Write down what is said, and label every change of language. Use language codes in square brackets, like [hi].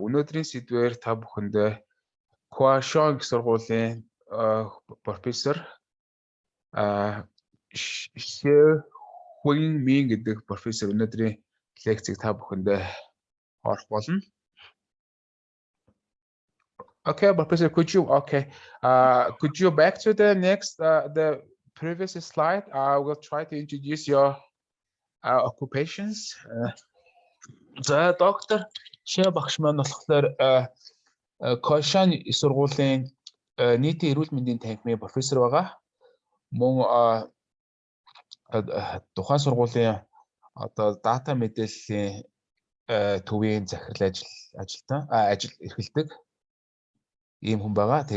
[mn] Өнөөдрийн сэдвээр та бүхэнд Kaohsiung сургуулийн профессор Hsieh Hui-Min гэдэг профессор өнөөдрийн лекцийг та бүхэнд орох болно. [en] Okay, Professor, could you back to the next the previous slide? I will try to introduce your occupations. [mn] За доктор Hsieh багш маань болохоор Kaohsiung сургуулийн нийтийн эрүүл мэндийн танхимын профессор байгаа. Мөн тухайн сургуулийн дата мэдээллийн төвийн захирал ажил эрхэлдэг ийм хүн байгаа.